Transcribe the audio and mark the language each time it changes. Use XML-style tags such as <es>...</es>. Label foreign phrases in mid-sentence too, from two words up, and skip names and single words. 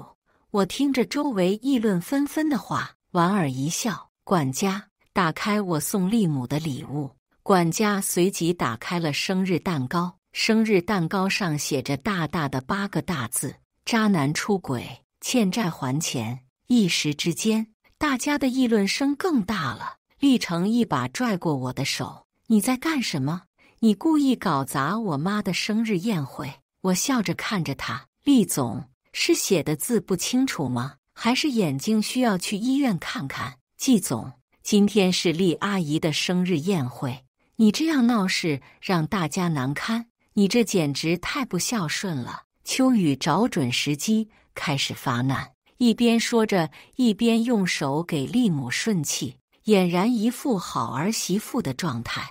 <zh>我聽着周圍議論紛紛的話，莞爾一笑。管家，打開我送厲母的禮物。管家隨即打開了生日蛋糕，生日蛋糕上寫着大大的8個大字：渣男出軌，欠債還錢。一時之間，大家的議論聲更大了。厲成一把拽過我的手：“你在幹什麼？你故意搞砸我媽的生日宴會。” 我笑着看着他：“厲總，是寫的字不清楚嗎？還是眼睛需要去醫院看看？” 季總，今天是厲阿姨的生日宴會，你這樣鬧事讓大家難堪，你這簡直太不孝順了。秋雨找準時機開始發難，一邊說着，一邊用手給厲母順氣，俨然一副好兒媳婦的狀態。</zh>